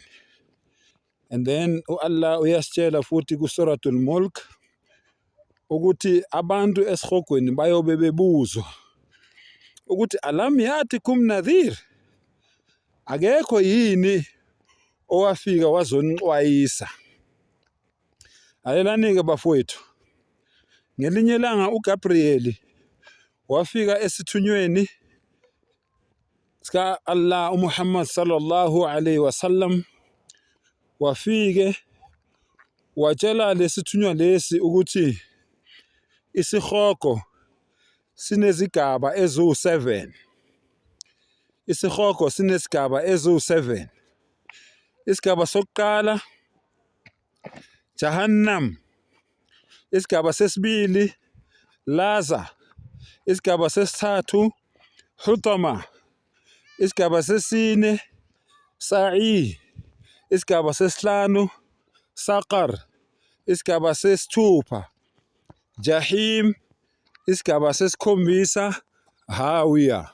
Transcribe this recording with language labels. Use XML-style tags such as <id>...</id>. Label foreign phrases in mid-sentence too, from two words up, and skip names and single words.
<en>And then</en> <zu>Allah uyasitshela futhi kuSuratul Mulk ukuthi abantu esihogweni bayobe bebuzwa ukuthi</zu> <ar>ألم يأتكم نذير,</ar> <zu>akekho yini owafika wazonixwayisa. Alelani-ke bafowethu, ngelinye ilanga uGabriel wafika esithunyweni sika Allah uMuhammad</zu> <ar>صلى الله عليه وسلم,</ar> <zu>wafike watshela lesithunywa lesi ukuthi isihogo sinezigaba eziwu7. Isihogo sinesigaba eziwu7. Isigaba sokuqala Jahannam, isigaba sesibili Laza, isigaba sesithathu Hutama, isigaba sesine Sa'i, isigaba sesihlanu Saqar, isigaba sesithupha Jahim, isigaba sesikhombisa Hawiya.</zu>